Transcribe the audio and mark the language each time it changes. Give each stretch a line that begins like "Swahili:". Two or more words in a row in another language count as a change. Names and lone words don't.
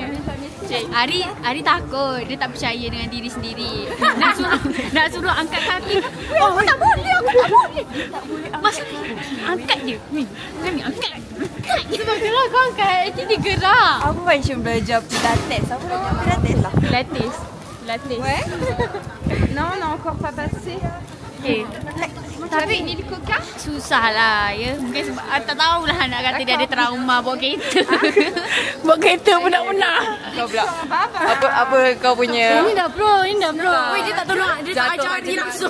Malay: Ari takut, dia tak percaya dengan diri sendiri. Nak suruh angkat kaki. Aku tak boleh. Masa angkat je. Ni angkat. Sebab kalau kau angkat, nanti dia gerak. Aku macam belajar pilates. Apa nama pilates lah? Pilates.
French: Ouais. Non, on a encore pas passé.
Malay: Okay. Tapi ni dikukah? Susah lah ya. Mungkin sebab tak tahulah nak kata dia ada trauma bawa kereta. Bawa kereta pun nak pernah. Kau pula. Apa kau punya? Ini dah pro. Weh, dia tak tolong. Dia tak ajar dia langsung.